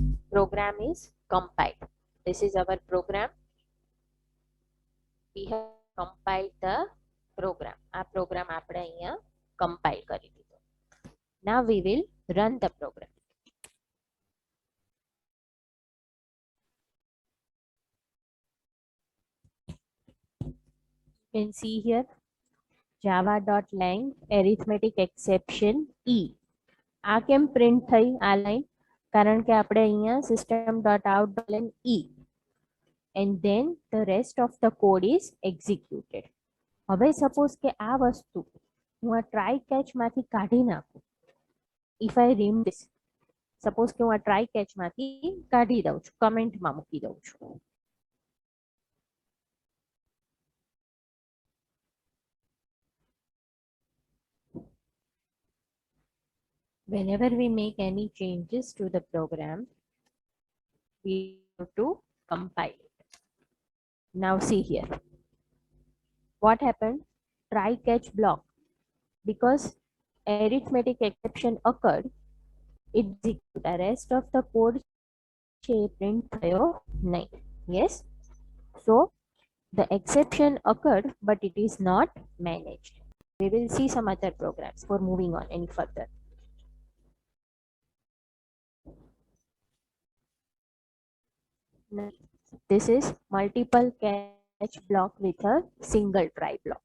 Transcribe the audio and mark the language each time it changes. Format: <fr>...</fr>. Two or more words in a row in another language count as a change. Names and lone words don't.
<en>program is compiled. This is our program. We have compiled the program.</en> <gu>આ program આપણે અહીંયા compile કરી દીધો.</gu> <en>Now we will run the program. You can see here java.lang arithmetic exception e.</en> <gu>આ કેમ પ્રિન્ટ થઈ આ લાઈન? કારણ કે આપણે અહીંયા system.out.println e</gu> <en>and then the rest of the code is executed.</en> <gu>હવે સપોઝ કે આ વસ્તુ હું આ</gu> <en>try catchમાંથી</en> <gu>કાઢી નાખું.</gu> <en>if I remove this,</en> <gu>સપોઝ કે હું આ</gu> <en>try catchમાંથી</en> <gu>કાઢી દઉં છું, કમેન્ટમાં મૂકી દઉં છું.</gu> <en>Whenever we make any changes to the program, we have to compile it. Now see here. What happened? Try catch block. Because arithmetic exception occurred, it executes. The rest of the code print</en> <gu>થયો નહીં.</gu> <en>Yes. So the exception occurred, but it is not managed. We will see some other programs for moving on any further. This is multiple catch block with a single try block.</en>